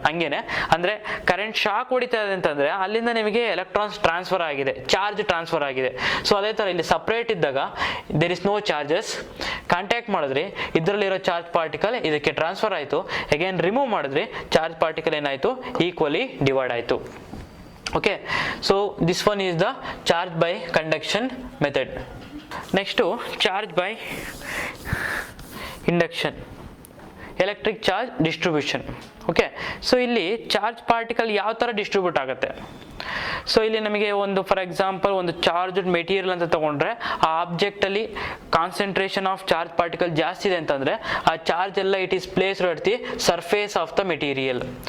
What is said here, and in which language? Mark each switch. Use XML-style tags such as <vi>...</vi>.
<kn>ಹಂಗೇನೆ ಅಂದ್ರೆ current shock ಹೊಡಿತಾ ಇದೆ ಅಂತಂದ್ರೆ ಅಲ್ಲಿಂದ ನಿಮಗೆ ಎಲೆಕ್ಟ್ರಾನ್ಸ್ ಟ್ರಾನ್ಸ್ಫರ್ ಆಗಿದೆ, ಚಾರ್ಜ್ ಟ್ರಾನ್ಸ್ಫರ್ ಆಗಿದೆ. ಸೊ ಅದೇ ತರ ಇಲ್ಲಿ ಸಪರೇಟ್ ಇದ್ದಾಗ</kn> <en>There is no charges.</en> <kn>Contact ಮಾಡಿದ್ರಿ, ಇದರಲ್ಲಿರೋ ಚಾರ್ಜ್ ಪಾರ್ಟಿಕಲ್ ಇದಕ್ಕೆ ಟ್ರಾನ್ಸ್ಫರ್ ಆಯಿತು. ಅಗೇನ್ ರಿಮೂವ್ ಮಾಡಿದ್ರಿ, ಚಾರ್ಜ್ ಪಾರ್ಟಿಕಲ್ ಏನಾಯಿತು, ಈಕ್ವಲಿ ಡಿವೈಡ್ ಆಯಿತು.</kn> <en>Okay, so this one is the charge by conduction method. Next to charge by induction, electric charge distribution.</en> <kn>Okay, so ಇಲ್ಲಿ charge particle ಯಾವ ಥರ distribute ಆಗುತ್ತೆ. So ಇಲ್ಲಿ ನಮಗೆ ಒಂದು ಫಾರ್ ಎಕ್ಸಾಂಪಲ್ ಒಂದು ಚಾರ್ಜ್ಡ್ ಮೆಟೀರಿಯಲ್ ಅಂತ ತಗೊಂಡ್ರೆ ಆ ಆಬ್ಜೆಕ್ಟ್ ಅಲ್ಲಿ ಕಾನ್ಸಂಟ್ರೇಷನ್ ಆಫ್ ಚಾರ್ಜ್ ಪಾರ್ಟಿಕಲ್ ಜಾಸ್ತಿ ಇದೆ ಅಂತಂದ್ರೆ ಆ ಚಾರ್ಜ್ ಎಲ್ಲ</kn> <en>It is placed at the surface of the material.</en>